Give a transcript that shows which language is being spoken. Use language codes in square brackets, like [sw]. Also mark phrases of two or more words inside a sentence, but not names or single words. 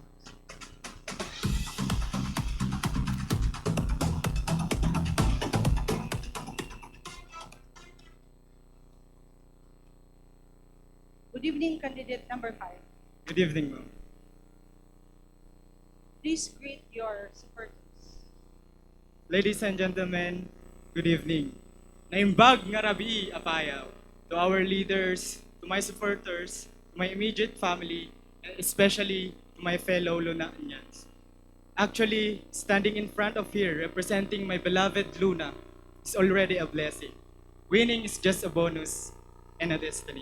[en] Good evening, candidate number 5. Good evening, ma'am. Please greet your supporters. Ladies and gentlemen, good evening. [ilo] Naimbag nga rabi Apayao. [en] To our leaders, to my supporters, to my immediate family, and especially to my fellow Lunaanians. Actually, standing in front of here representing my beloved Luna is already a blessing. Winning is just a bonus and a destiny.